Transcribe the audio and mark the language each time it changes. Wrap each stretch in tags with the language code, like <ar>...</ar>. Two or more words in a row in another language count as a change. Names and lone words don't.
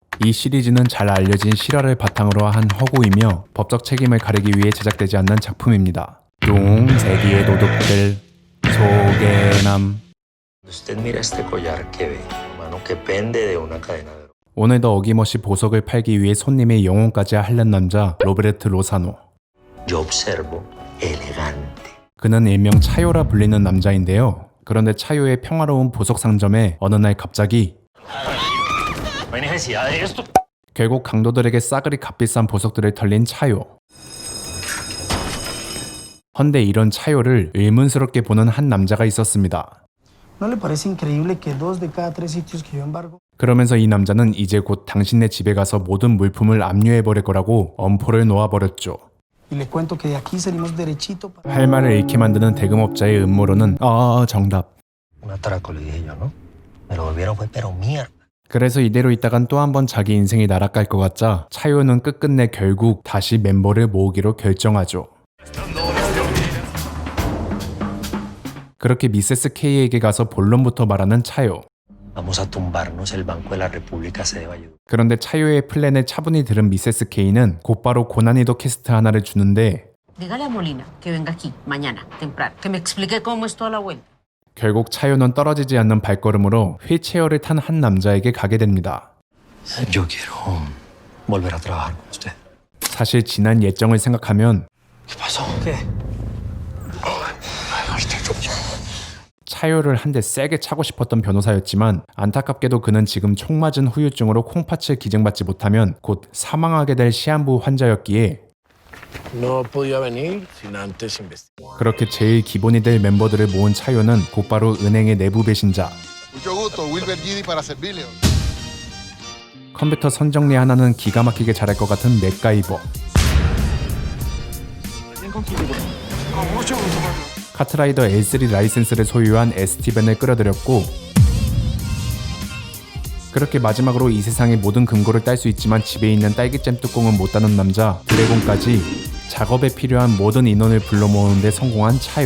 <ko>이 시리즈는 잘 알려진 실화를 바탕으로 한 허구이며 법적 책임을 가리기 위해 제작되지 않는 작품입니다. 세기의 도둑들 소개남.</ko> <es>Usted mira este collar que ve, mano que pende de una cadena de oro.</es> <ko>오늘도 어김없이 보석을 팔기 위해 손님의 영혼까지 핥는 남자 로베르트 로사노.</ko> <es>Yo observo elegante.</es> <ko>그는 일명 차요라 불리는 남자인데요. 그런데 차요의 평화로운 보석 상점에 어느 날 갑자기</ko> <es>No hay necesidad de esto.</es> <ko>결국 강도들에게 싸그리 값비싼 보석들을 털린 차요. 헌데 이런 차요를 의문스럽게 보는 한 남자가 있었습니다.</ko> <es>¿No le parece increíble que 2 de cada 3 sitios que yo embargo?</es> <ko>그러면서 이 남자는 이제 곧 당신네 집에 가서 모든 물품을 압류해버릴 거라고 엄포를 놓아버렸죠.</ko> <es>Y le cuento que de aquí salimos derechito para...</es> <ko>할 말을 잃게 만드는 대금업자의 음모론은 정답.</ko> <es>Un atraco le dije yo, ¿no? Me lo volvieron fue pero mierda.</es> <ko>그래서 이대로 있다간 또 한 번 자기 인생이 날아갈 것 같자 차요는 끝끝내 결국 다시 멤버를 모으기로 결정하죠. 그렇게 미세스 K에게 가서 본론부터 말하는 차요.</ko> <es>Vamos a tumbarnos el Banco de la República sede de Valledupar.</es> <ko>그런데 차요의 플랜을 차분히 들은 미세스 K는 곧바로 고난이도 퀘스트 하나를 주는데</ko> <es>Dígale a Molina que venga aquí mañana temprano, que me explique cómo es toda la vuelta.</es> <ko>결국 차요는 떨어지지 않는 발걸음으로 휠체어를 탄 한 남자에게 가게 됩니다.</ko> <es>Yo quiero volver a trabajar con usted.</es> <ko>사실 지난 예정을 생각하면</ko> <es>¿Qué pasó? ¿Qué?</es> <ko>차요를 한 대 세게 차고 싶었던 변호사였지만 안타깝게도 그는 지금 총 맞은 후유증으로 콩팥을 기증받지 못하면 곧 사망하게 될 시한부 환자였기에</ko> <es>No podía venir sin antes investigar.</es> <ko>그렇게 제일 기본이 될 멤버들을 모은 차요는 곧바로 은행의 내부 배신자</ko> <es>Mucho gusto, Wilber Gidi para servirle.</es> <ko>컴퓨터 선정리 하나는 기가 막히게 잘할 것 같은 맥가이버 카트라이더 L3 라이센스를 소유한 에스티벤을 끌어들였고 그렇게 마지막으로 이 세상의 모든 금고를 딸 수 있지만 집에 있는 딸기잼 뚜껑은 못 따는 남자 드래곤까지 작업에 필요한 모든 인원을 불러 모으는 데 성공한 차요.</ko>